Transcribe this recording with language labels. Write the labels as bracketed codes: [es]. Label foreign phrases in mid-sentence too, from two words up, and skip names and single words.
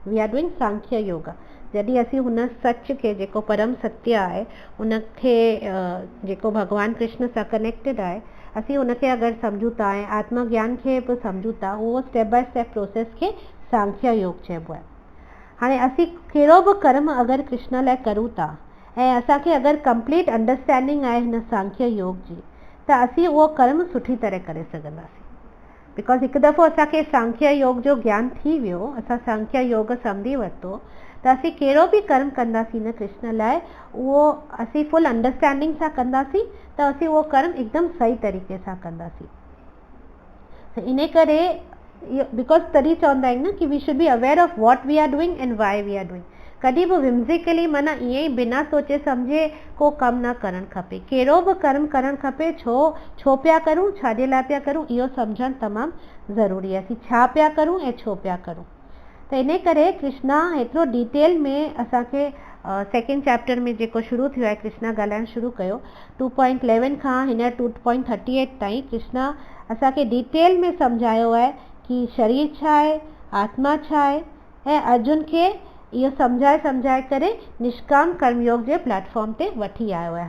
[en] we are doing [sd] सांख्य योगा। जॾहिं असीं हुन सच खे जेको परम सत्य आहे उनखे जेको भगवान कृष्ण सां कनेक्टेड आहे, असीं उनखे अगरि सम्झूं था ऐं आत्मा ज्ञान खे बि सम्झूं था, उहो [en] step by step process [sd] खे सांख्य योग चइबो आहे। हाणे असीं कहिड़ो बि कर्म अगरि कृष्ण लाइ करूं था ऐं असांखे अगरि [en] complete understanding [sd] आहे हिन सांख्य योग जी, त असीं उहो कर्म सुठी तरह करे सघंदासीं। बिकॉज हिकु दफ़ो असांखे सांख्य योग जो ज्ञान थी वियो, असां सांख्य योग सम्झी वरितो, त असीं कहिड़ो बि कर्म कंदासीं न कृष्ण लाइ, उहो असीं [en] full understanding [sd] सां कंदासीं त असीं उहो कर्म हिकदमि सही तरीक़े सां कंदासीं। इन करे बिकॉज तॾहिं चवंदा आहिनि न कि [en] we should be aware of what we are doing and why we are doing. [sd] कॾहिं बि विम्सिकली माना ईअं ई बिना सोचे सम्झे को कमु न करणु खपे। कहिड़ो बि कर्म करणु खपे, छो पिया करूं, छाजे लाइ पिया करूं, इहो सम्झणु तमामु ज़रूरी आहे। असीं छा पिया करूं ऐं छो पिया करूं। त इन करे कृष्णा एतिरो डिटेल में असांखे [en] second chapter [sd] में जेको शुरू थियो आहे, कृष्णा ॻाल्हाइणु शुरू कयो 2.11 खां हिन 2.38 ताईं कृष्णा असांखे डिटेल में सम्झायो आहे कि शरीर छा आहे, आत्मा छा आहे, ऐं अर्जुन खे इहो सम्झाए करे निष्काम कर्मयोग जे प्लेटफॉर्म ते वठी आयो आहे।